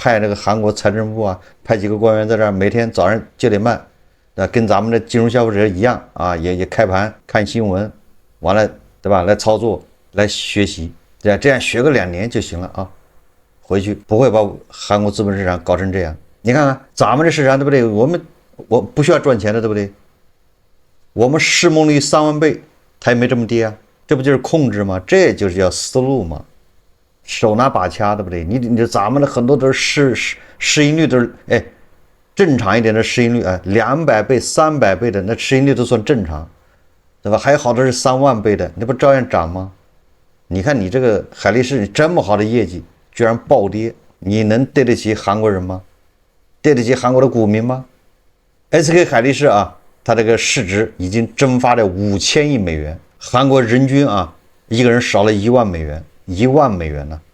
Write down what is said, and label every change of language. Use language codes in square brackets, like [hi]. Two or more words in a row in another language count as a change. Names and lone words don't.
[zh] 派那個韓國財政部啊，派幾個官員在這兒，每天早上9點半，跟咱們的金融消費者一樣啊，也開盤看新聞。完了，對吧？來操作，來學習，對吧？這樣學個2年就行了啊！回去不會把韓國資本市場搞成這樣。你看看咱們這市場，對不對？我不需要賺錢的，对不對？我們市梦率3萬倍，它也沒這麼跌啊！這不就是控制嗎？這就是叫思路嘛，手拿把掐，對不對？你咱們的很多都是市盈率都是正常一點的市盈率啊，200倍、300倍的那市盈率都算正常。对吧？還有好多是3萬倍的，那不照樣漲嗎？你看你这個海力士這麼好的業績，居然暴跌，你能對得起韓國人嗎？對得起韓國的股民嗎 ？SK 海力士啊，它這個市值已經蒸發了5000億美元，韓國人均啊，一個人少了1萬美元，1萬美元呢。